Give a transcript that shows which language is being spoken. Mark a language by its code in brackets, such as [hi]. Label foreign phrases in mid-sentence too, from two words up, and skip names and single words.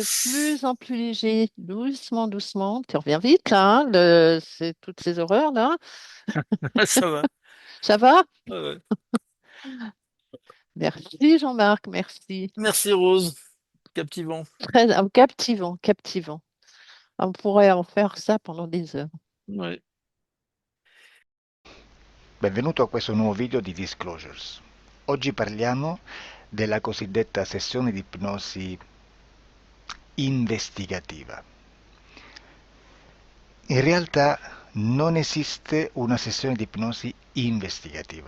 [fr] est de plus en plus léger, doucement, doucement. Tu reviens vite là, hein, c'est toutes ces horreurs-là. Ça va. Ça va? Ouais, ouais. Merci Jean-Marc, merci. Merci Rose. Captivant. Très captivant, captivant. On pourrait en faire ça pendant des heures. Ouais. [it] Benvenuto a questo nuovo video di Disclosures. Oggi parliamo della cosiddetta sessione di ipnosi investigativa. In realtà non esiste una sessione di ipnosi investigativa.